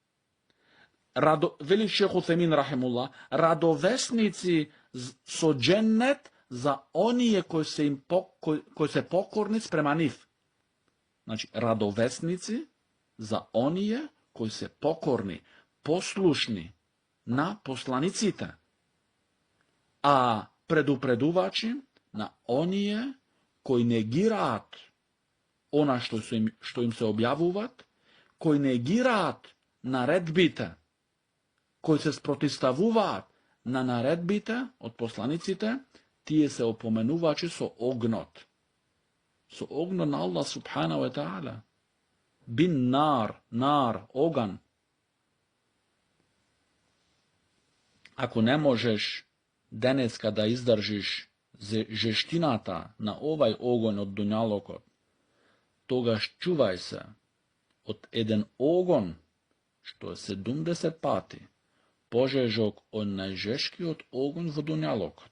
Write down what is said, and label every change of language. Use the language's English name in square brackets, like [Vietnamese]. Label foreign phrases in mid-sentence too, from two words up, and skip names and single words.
[Macedonian] Вели шейх Уthaymin рахимулlah, радовесници со дженнет за оние кои се покорни спрема нив. Значи, радовесници за оние кои се покорни, послушни на посланиците, а предупредувачи на оние кои негираат она што им се објавуваат, кои негираат наредбите, кои се спротивставуваат на наредбите од посланиците, тие се опоменувачи со огнот. Со огнот на [Arabic] الله سبحانه وتعالى. بالنار, [Macedonian] оган. Ако не можеш денеска да издржиш жештината на овај огон од дуњалокот, тогаш чувај се од еден огон, што е 70 пати пожежок од најжешкиот огон во дуњалокот.